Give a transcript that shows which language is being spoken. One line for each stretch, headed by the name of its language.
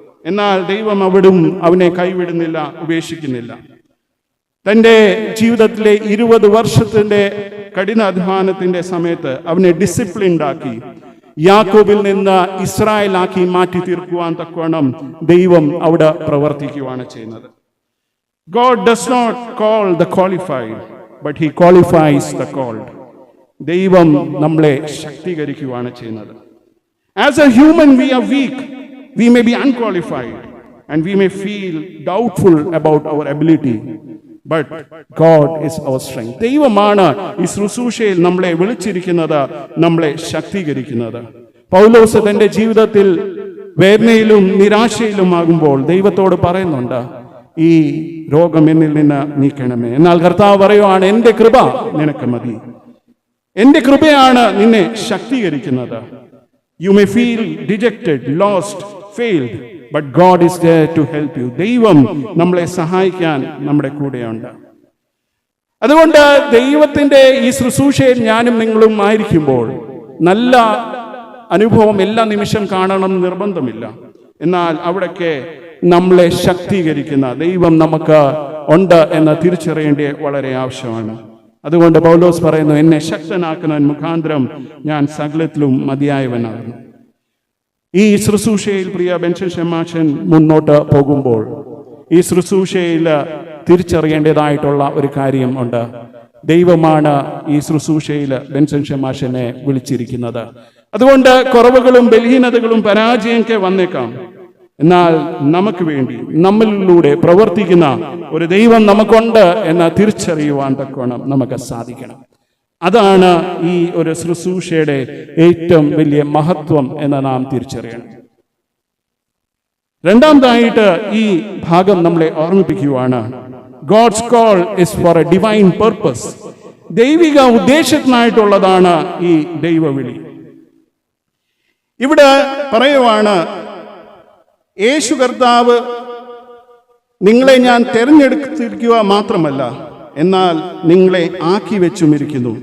Malayalam: എന്നാൽ ദൈവം അവിടും അവനെ കൈവിടുന്നില്ല, ഉപേക്ഷിക്കുന്നില്ല. തൻ്റെ ജീവിതത്തിലെ 20 വർഷത്തിന്റെ കഠിനാധ്വാനത്തിന്റെ സമയത്ത് അവനെ ഡിസിപ്ലിൻഡ് ആക്കി യാക്കോബിൽ നിന്ന് ഇസ്രായേലാക്കി മാറ്റി തീർക്കുവാൻ തക്കവണ്ണം ദൈവം അവിടെ പ്രവർത്തിക്കുവാണ് ചെയ്യുന്നത്.
English: God does not call the qualified, but he qualifies the called.
Malayalam: ദൈവം നമ്മളെ ശക്തീകരിക്കുവാണ് ചെയ്യുന്നത്.
English: As a human we are weak, we may be unqualified and we may feel doubtful about our ability, but God is our strength.
Malayalam: ദൈവമാണ് ഈ ശുശ്രൂഷയിൽ നമ്മളെ വിളിച്ചിരിക്കുന്നത്, നമ്മളെ ശക്തീകരിക്കുന്നത്. പൗലോസ് തന്റെ ജീവിതത്തിൽ വേദനയിലും നിരാശയിലുമാകുമ്പോൾ ദൈവത്തോട് പറയുന്നുണ്ട്, ഈ രോഗം എന്നിൽ നിന്ന് നീക്കണമേ. എന്നാൽ കർത്താവ് പറയുവാണ്, എൻ്റെ കൃപ നിനക്ക് മതി, എൻ്റെ കൃപയാണ് നിന്നെ ശക്തീകരിക്കുന്നത്.
English: You may feel dejected, lost, failed, but God is there to help you.
Malayalam: ദൈവം നമ്മളെ സഹായിക്കാൻ നമ്മുടെ കൂടെയുണ്ട്. അതുകൊണ്ട് ദൈവത്തിന്റെ ഈ ശുശ്രൂഷയിൽ ഞാനും നിങ്ങളും ആയിരിക്കുമ്പോൾ നല്ല അനുഭവം എല്ലാ നിമിഷം കാണണം നിർബന്ധമില്ല. എന്നാൽ അവിടൊക്കെ നമ്മളെ ശക്തീകരിക്കുന്ന ദൈവം നമുക്ക് ഉണ്ട് എന്ന് തിരിച്ചറിയേണ്ടത് വളരെ ആവശ്യമാണ്. അതുകൊണ്ട് പൗലോസ് പറയുന്നു, എന്നെ ശക്തനാക്കുന്നവൻ മുഖാന്തരം ഞാൻ സകലത്തിലും മതിയായവനാകുന്നു. ഈ ശുശ്രൂഷയിൽ പ്രിയ ബെൻസൺ ഷെമാശൻ മുന്നോട്ട് പോകുമ്പോൾ ഈ ശുശ്രൂഷയിൽ തിരിച്ചറിയേണ്ടതായിട്ടുള്ള ഒരു കാര്യം ഉണ്ട്. ദൈവമാണ് ഈ ശുശ്രൂഷയിൽ ബെൻസൺ ഷെമാശനെ വിളിച്ചിരിക്കുന്നത്. അതുകൊണ്ട് കുറവുകളും ബലഹീനതകളും പരാജയമൊക്കെ വന്നേക്കാം, എന്നാൽ നമുക്ക് വേണ്ടി നമ്മളിലൂടെ പ്രവർത്തിക്കുന്ന ഒരു ദൈവം നമുക്കുണ്ട് എന്ന് തിരിച്ചറിയുവാൻ തക്കവണ്ണം നമുക്ക് സാധിക്കണം. അതാണ് ഈ ഒരു ശുശ്രൂഷയുടെ ഏറ്റവും വലിയ മഹത്വം എന്ന് നാം തിരിച്ചറിയണം. രണ്ടാമതായിട്ട് ഈ ഭാഗം നമ്മളെ ഓർമ്മിപ്പിക്കുവാണ്,
English: God's call is for a divine purpose.
Malayalam: ദൈവിക ഉദ്ദേശത്തിനായിട്ടുള്ളതാണ് ഈ ദൈവവിളി. ഇവിടെ പറയുവാണ്, യേശു കർത്താവ് നിങ്ങളെ ഞാൻ തെരഞ്ഞെടുത്തിരിക്കുക മാത്രമല്ല, എന്നാൽ നിങ്ങളെ ആക്കി വെച്ചുമിരിക്കുന്നു.